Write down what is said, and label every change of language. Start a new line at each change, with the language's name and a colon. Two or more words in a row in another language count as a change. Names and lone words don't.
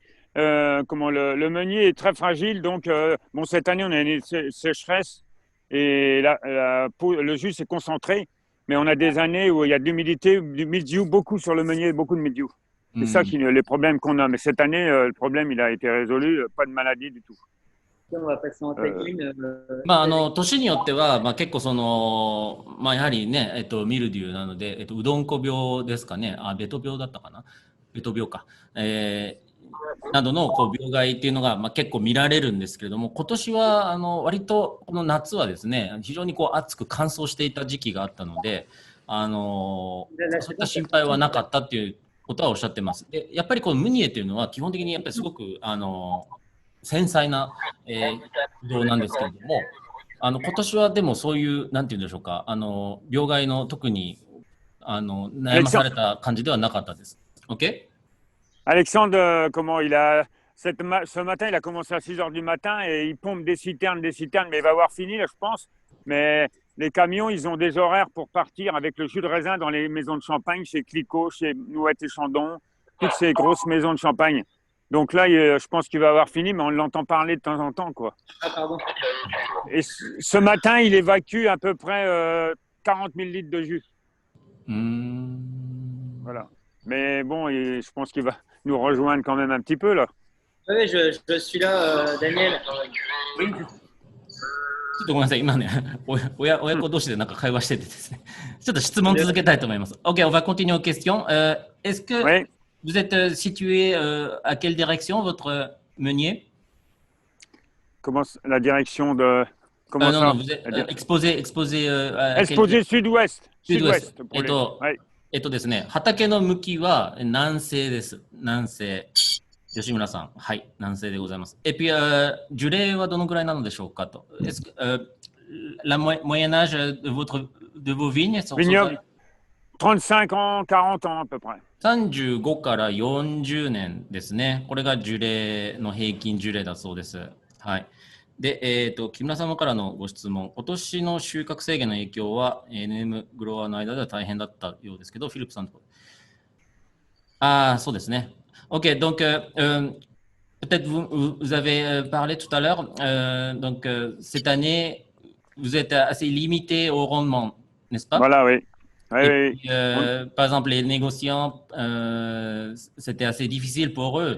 French: Le meunier est très fragile. Donc, bon, cette année, on a une sécheresse et la peau, le jus s'est concentré. Mais on a des années où il y a de l'humidité, du mildiou, beaucoup sur le meunier, beaucoup de mildiou. C'est ça les problèmes qu'on a. Mais cette année, le problème, il a été résolu. Pas de maladie du tout. On va passer en tête une.
Japanese: 年によっては、結構やはりね、ミルデューなので、うどんこ病ですかね。ベト病だったかな。ベト病か。などの病害っていうのが、結構見られるんですけれども、今年は割とこの夏はですね、非常に暑く乾燥していた時期があったので、そういった心配はなかったっていうことはおっしゃってます。で、やっぱりこのムニエっていうのは基本的にやっぱりすごく繊細なブドウなんですけれども、今年はでもそういうなんて言うんでしょうか、病害の特に悩まされた感じではなかったです。OK?
French: Alexandre, ce matin, il a commencé à 6 heures du matin et il pompe des citernes, mais il va avoir fini, là, je pense. Mais les camions, ils ont des horaires pour partir avec le jus de raisin dans les maisons de champagne, chez Clicquot, chez Nouette et Chandon, toutes ces grosses maisons de champagne. Donc là, je pense qu'il va avoir fini, mais on l'entend parler de temps en temps, quoi. Ah, pardon. Et ce matin, il évacue à peu près 40 000 litres de jus. Voilà. Mais bon, je pense qu'il va nous rejoindre quand même un petit peu, là. Oui, je suis là, Daniel.
Japanese: ちょっとごめんなさい、今ね、親子同士でなんか会話しててですね、ちょっと質問続けたいと思います。
French: OK, on va continuer aux questions. Est-ce que vous êtes situé à quelle direction votre meunier? Comment la direction de... Comment ça? Non, vous êtes exposé sud-ouest. Sud-ouest.
Japanese: ですね、畑の向きは南西です。南西。吉村さん、はい、南西でございます。puis, 樹齢はどのぐらいなのでしょうかと。
French: Est-ce que la moyenne âge de vos vignes sont Vignoble, 35 ans, 40 ans à peu près.
Japanese: 35 から40年ですね。これが樹齢の平均樹齢だそうです。はい。で、木村様からのご質問、今年の収穫制限の影響は NM グロワーの間では大変だったようですけど、フィリップさんと。
French: そうですね。OK, donc peut-être vous avez parlé tout à l'heure, donc cette année, vous êtes assez limité au rendement, n'est-ce pas? Voilà, oui. Puis, par exemple, les négociants, c'était assez difficile pour eux.